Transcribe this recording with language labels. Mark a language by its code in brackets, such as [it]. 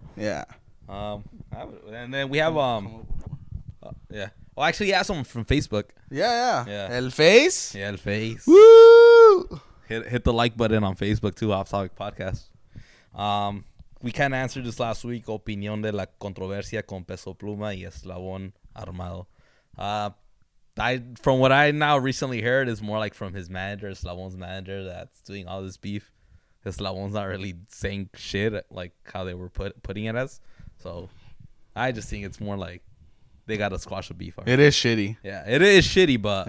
[en] Yeah. And then we have yeah. Oh, actually, yeah, someone from Facebook. Yeah. El Face. Yeah, El Face. Woo! Hit the like button on Facebook too. Off Topic Podcast. We kind of answered this last week. [es] Opinión de la controversia con Peso Pluma y Eslabón Armado. [en] From what I now recently heard, is more like from his manager, Eslabón's manager, that's doing all this beef. Eslabón's not really saying shit like how they were putting it as. So I just think it's more like they gotta squash the beef. It is shitty. Yeah, it is shitty, but